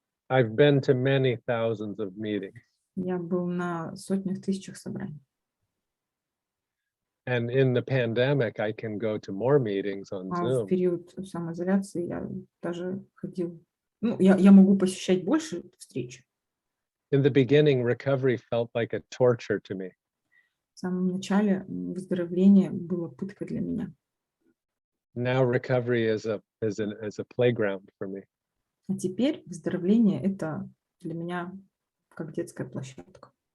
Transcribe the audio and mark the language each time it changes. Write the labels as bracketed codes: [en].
[en] I've been to many thousands of meetings. [ru] Я был на сотнях, тысячах собраний. [en] And in the pandemic, I can go to more meetings on [ru] А в [en] Zoom. [ru] период самоизоляции я даже ходил. Ну, я могу посещать больше встреч. [en] In the beginning, recovery felt like a torture to me. [ru] В самом начале выздоровление было пыткой для меня. [en] Now recovery is a playground for me. [ru] А теперь выздоровление — это для меня как детская площадка.